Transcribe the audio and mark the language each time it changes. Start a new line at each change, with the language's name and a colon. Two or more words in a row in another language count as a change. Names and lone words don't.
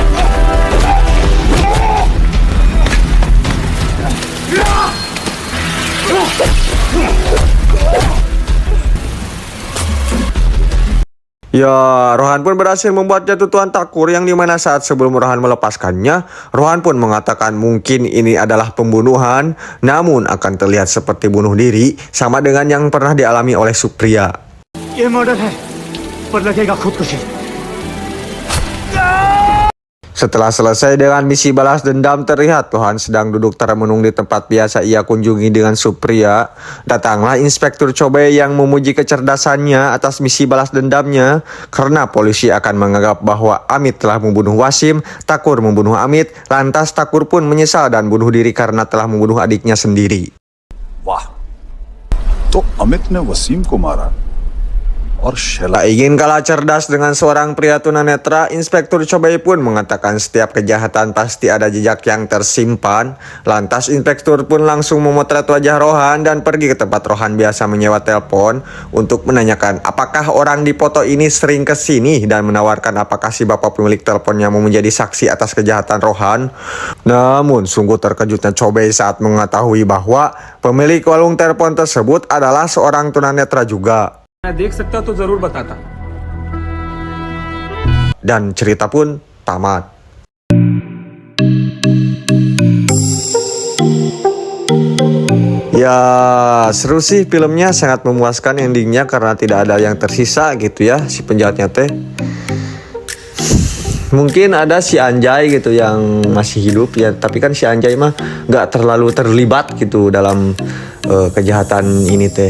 Indonesian: ya, Rohan pun berhasil membuat jatuh Tuan Takur, yang dimana saat sebelum Rohan melepaskannya, Rohan pun mengatakan mungkin ini adalah pembunuhan, namun akan terlihat seperti bunuh diri, sama dengan yang pernah dialami oleh Supriya.
Hindi: ये मर्डर है पर लगेगा खुदकुशी।
Indonesian: Setelah selesai dengan misi balas dendam, terlihat Rohan sedang duduk termenung di tempat biasa ia kunjungi dengan Supriya. Datanglah Inspektur Chobei yang memuji kecerdasannya atas misi balas dendamnya, karena polisi akan menganggap bahwa Amit telah membunuh Wasim, Takur membunuh Amit, lantas Takur pun menyesal dan bunuh diri karena telah membunuh adiknya sendiri.
Hindi: वाह तो अमित ने वसीम को मारा और
Indonesian: Tak ingin kalah cerdas dengan seorang pria tunanetra, Inspektur Chobei pun mengatakan setiap kejahatan pasti ada jejak yang tersimpan. Lantas Inspektur pun langsung memotret wajah Rohan dan pergi ke tempat Rohan biasa menyewa telepon untuk menanyakan apakah orang di foto ini sering kesini dan menawarkan apakah si bapak pemilik teleponnya mau menjadi saksi atas kejahatan Rohan. Namun sungguh terkejutnya Chobei saat mengetahui bahwa pemilik warung telepon tersebut adalah seorang tunanetra juga.
Hindi: मैं देख सकता तो जरूर बताता
Indonesian: dan cerita pun tamat. Ya seru sih filmnya, sangat memuaskan endingnya karena tidak ada yang tersisa gitu ya si penjahatnya teh. Mungkin ada si Anjay gitu yang masih hidup ya, tapi kan si Anjay mah nggak terlalu terlibat gitu dalam kejahatan ini teh.